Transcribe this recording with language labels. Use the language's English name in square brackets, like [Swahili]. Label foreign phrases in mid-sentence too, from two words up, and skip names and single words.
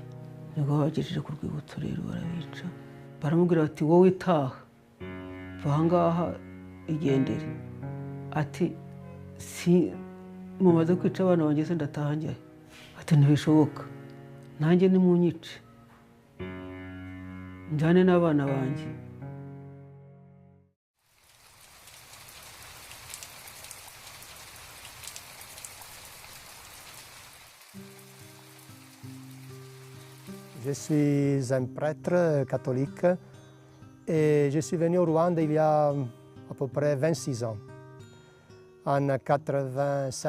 [Kinyarwanda] Nibwo bagejeje ku rwibutso rero barabica, baramubwira bati wowe taha, va aha ngaha igendere. Ati si mumaze kwica abana banjye se ndataha njyayo? Ati ntibishoboka, nanjye nimunyice njyane n'abana banjye. [French] Je suis un prêtre catholique et je suis venu au Rwanda il y a à peu près 26 ans, en 87.